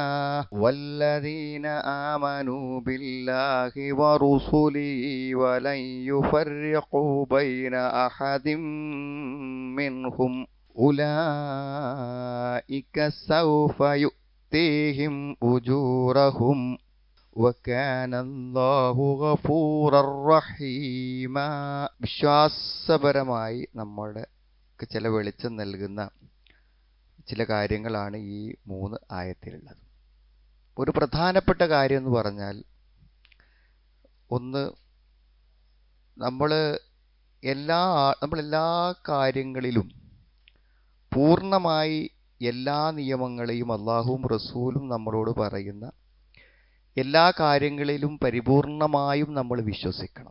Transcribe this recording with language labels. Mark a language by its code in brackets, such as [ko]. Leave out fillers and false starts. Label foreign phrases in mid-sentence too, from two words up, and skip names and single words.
[ar] والذين آمنوا بالله ورسله ولن يفرقوا بين أحد منهم أولئك سوف يؤتيهم أجورهم وكان الله غفورا رحيما. [ml] വിശ്വാസപരമായി നമ്മൾക്ക് ചില വെളിച്ചം നൽകുന്ന ചില കാര്യങ്ങളാണ് ഈ 3 ആയത്തിലുള്ളത്. ഒരു പ്രധാനപ്പെട്ട കാര്യം എന്ന് പറഞ്ഞാൽ, ഒന്ന്, നമ്മൾ എല്ലാ കാര്യങ്ങളിലും പൂർണ്ണമായി എല്ലാ നിയമങ്ങളെയും അള്ളാഹുവും റസൂലും നമ്മളോട് പറയുന്ന എല്ലാ കാര്യങ്ങളിലും പരിപൂർണമായും നമ്മൾ വിശ്വസിക്കണം.